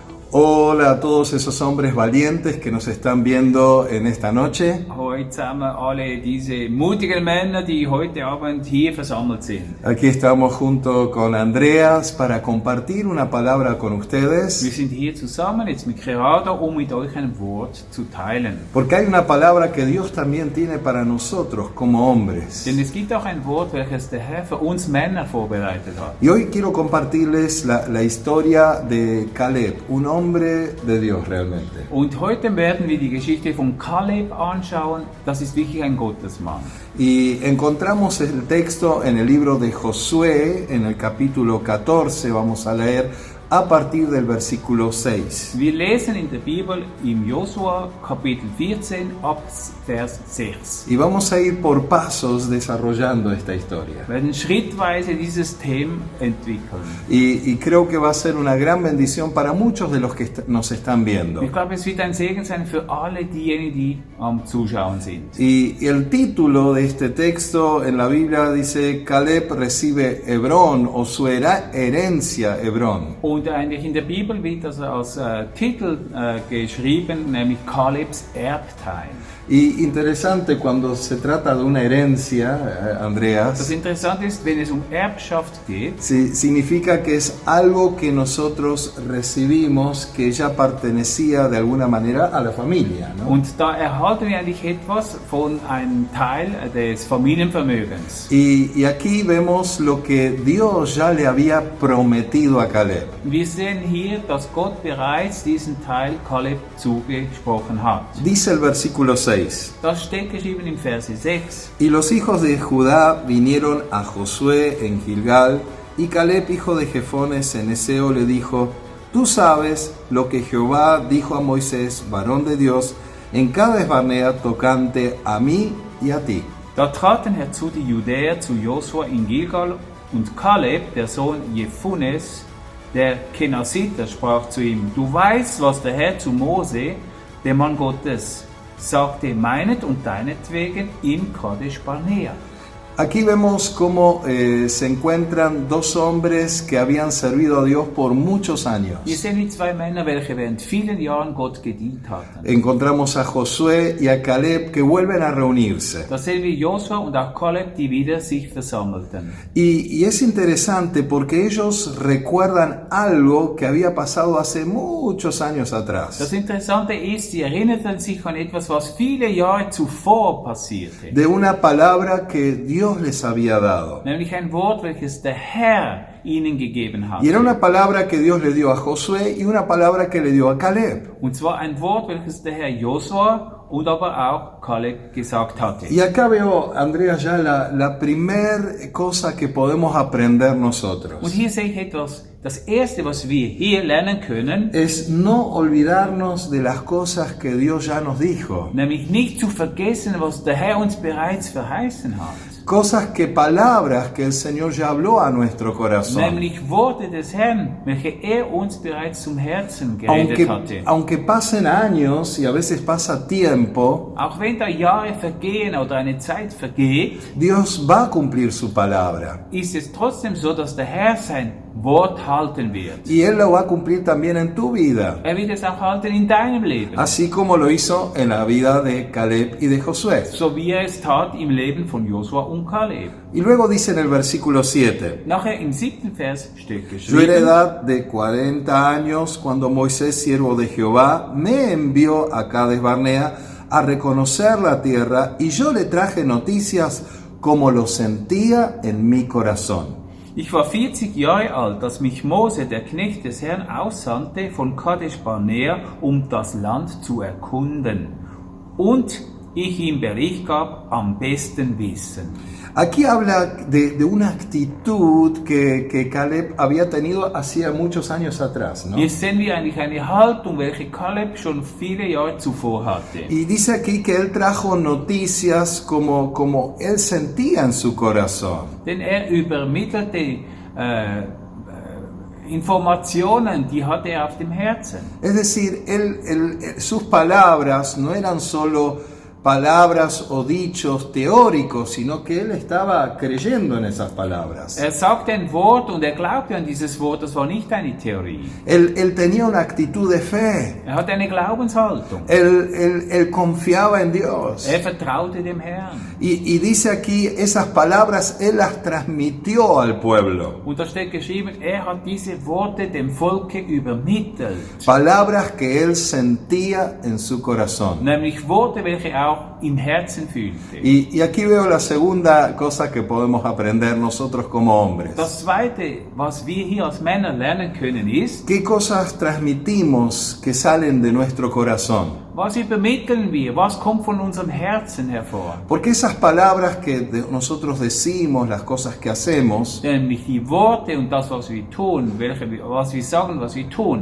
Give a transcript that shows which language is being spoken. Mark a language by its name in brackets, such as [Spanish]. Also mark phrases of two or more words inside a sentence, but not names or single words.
[Spanish] Hola a todos esos hombres valientes que nos están viendo en esta noche. [German] Heute zusammen alle diese mutigen Männer, die heute Abend hier versammelt sind. [Spanish] Aquí estamos junto con Andreas para compartir una palabra con [German] Wir [Spanish] ustedes, [German] sind hier zusammen jetzt mit Gerardo, um mit euch ein Wort zu teilen. [Spanish] porque hay una palabra que Dios también tiene para nosotros como hombres. [German] Denn es gibt auch ein Wort, welches der Herr für uns Männer vorbereitet hat. [Spanish] Y hoy quiero compartirles la historia de Caleb, un hombre de Dios realmente. [German] Und heute werden wir die Geschichte von Kaleb anschauen. Das ist wirklich ein Gottesmann. [Spanish] Y encontramos el texto en el libro de Josué, en el capítulo 14, vamos a leer a partir del versículo 6. [German] Wir lesen in der Bibel im Josua Kapitel 14 ab Vers 6. [Spanish] Y vamos a ir por pasos desarrollando esta historia. [German] Wir werden schrittweise dieses Thema entwickeln. [Spanish] Y creo que va a ser una gran bendición para muchos de los que nos están viendo. [German] Ich glaube, es wird ein Segen sein für alle diejenigen, die am Zuschauen sind. [Spanish] Y el título de este texto en la Biblia dice: Caleb recibe Hebrón, o su herencia Hebrón. [German] Und eigentlich in der Bibel wird das als Titel geschrieben, nämlich Kalebs Erbteil. [Spanish] Y interesante cuando se trata de una herencia, [German] Das Andreas, Interessante ist, wenn es um Erbschaft geht, [Spanish] significa que es algo que nosotros recibimos que ya pertenecía de alguna manera a la familia, ¿no? [German] und da erhalten wir eigentlich etwas von einem Teil des Familienvermögens. [Spanish] Y aquí vemos lo que Dios ya le había prometido a Caleb. [German] Wir sehen hier, dass Gott bereits diesen Teil Kaleb zugesprochen hat. [Spanish] Dice el versículo 6. [German] Das steht geschrieben im Verse 6. [Spanish] Y los hijos de Judá vinieron a Josué en Gilgal, y Caleb, hijo de Jefones en Eseo, le dijo: Tú sabes lo que Jehová dijo a Moisés, varón de Dios, en Cades Barnea, tocante a mí y a ti. [German] Da traten herzu die Judäer zu Josua in Gilgal, und Kaleb, der Sohn Jephunes, der Kenasiter, sprach zu ihm: Du weißt, was der Herr zu Mose, dem Mann Gottes, sagte, meinet und deinetwegen in Kadesh Barnea. [Spanish] Aquí vemos cómo se encuentran dos hombres que habían servido a Dios por muchos años. [German] Hier sehen wir zwei Männer, welche während vielen Jahren Gott gedient hatten. [Spanish] Encontramos a Josué y a Caleb que vuelven a reunirse. [German] Da sehen wir Josua und auch Kaleb, die wieder sich versammelten. [Spanish] Y es interesante porque ellos recuerdan algo que había pasado hace muchos años atrás. [German] Das Interessante ist, sie erinnerten sich an etwas, was viele Jahre zuvor passierte. [Spanish] De una palabra que Dios les había dado. [German] Nämlich ein Wort, welches der Herr ihnen gegeben hat. [Spanish] Y era una palabra que Dios le dio a Josué y una palabra que le dio a Caleb. [German] Und zwar ein Wort, welches der Herr Josua und aber auch Kaleb gesagt hatte. [Spanish] Y acá veo, Andrea, ya la primer cosa que podemos aprender nosotros. [German] Und hier sehe ich etwas, das erste, was wir hier lernen können, [Spanish] Es no olvidarnos de las cosas que Dios ya nos dijo. [German] nämlich nicht zu vergessen, was der Herr uns bereits verheißen hat. [Spanish] Cosas que, palabras que el Señor ya habló a nuestro corazón. [German] Nämlich Worte des Herrn, welche er uns bereits zum Herzen geredet hatte. [Spanish] Aunque pasen años y a veces pasa tiempo, [German] Auch wenn da Jahre vergehen oder eine Zeit vergeht, [Spanish] Dios va a cumplir su palabra. [German] ist es trotzdem so, dass der Herr sein Wort halten wird. [Spanish] Y Él lo va a cumplir también en tu vida. [German] Er wird es auch halten in deinem Leben. [Spanish] Así como lo hizo en la vida de Caleb y de Josué. [German] So wie er es tat im Leben von Josua und Kaleb. [Spanish] Y luego dice en el versículo 7. [German] Nachher im 7. Vers steht [Spanish] Yo era [German] geschrieben: [Spanish] edad de 40 años cuando Moisés, siervo de Jehová, me envió a Cades Barnea a reconocer la tierra, y yo le traje noticias como lo sentía en mi corazón. [German] Ich war 40 Jahre alt, als mich Mose, der Knecht des Herrn, aussandte von Kadesh Barnea, um das Land zu erkunden. Und ich ihm Bericht gab am besten Wissen. [Spanish] Aquí habla de una actitud que Caleb había tenido hacía muchos años atrás, ¿no? [German] Hier sehen wir eigentlich eine Haltung, welche Kaleb schon viele Jahre zuvor hatte. [Spanish] Y dice aquí que él trajo noticias como él sentía en su corazón. [German] Denn er übermittelte Informationen, die hatte er auf dem Herzen. [Spanish] Es decir, sus palabras no eran solo palabras o dichos teóricos, sino que él estaba creyendo en esas palabras. [German] Er sagte ein Wort und er glaubte an dieses Wort, das war nicht eine Theorie. [Spanish] Él tenía una actitud de fe. [German] Er hatte eine Glaubenshaltung. [Spanish] Él confiaba en Dios. [German] Er vertraute dem Herrn. [Spanish] Y dice aquí, esas palabras él las transmitió al pueblo. [German] Und da steht geschrieben, er hat diese Worte dem Volke übermittelt. [Spanish] Palabras que él sentía en su corazón. [German] Nämlich Worte, welche auch im Herzen fühlte. [Spanish] Y aquí veo la segunda cosa que podemos aprender nosotros como hombres. [German] Das Zweite, was wir hier als Männer lernen können, ist, [Spanish] ¿Qué cosas transmitimos que salen de nuestro corazón? [German] was übermitteln wir, was kommt von unserem Herzen hervor. [Spanish] Porque esas palabras que nosotros decimos, las cosas que hacemos, [German] Nämlich die Worte und das, was wir tun, was wir sagen, was wir tun.